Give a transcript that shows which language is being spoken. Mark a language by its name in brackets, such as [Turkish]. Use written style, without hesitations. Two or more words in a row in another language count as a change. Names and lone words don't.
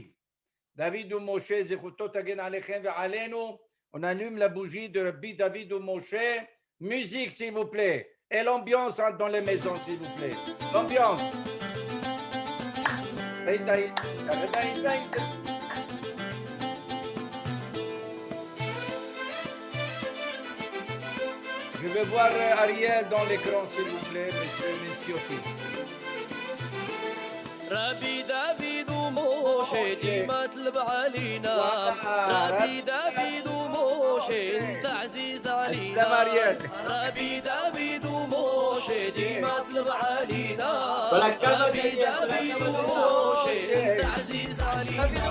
[Hebrew] דוד ומשה, זכותו תגן עליכם ועלינו. [French] On allume la bougie de Rabbi David ou Moshe. Musique, s'il vous plaît. Et l'ambiance dans les maisons, s'il vous plaît. L'ambiance. Je veux voir Ariel dans l'écran, s'il vous plaît, monsieur aussi. [Arabic] ربي دافيد وموشي ديما تلب علينا ربي دافيد وموشي انت عزيز علينا ربي دافيد وموشي ديما تلب علينا ربي دافيد وموشي انت عزيز علينا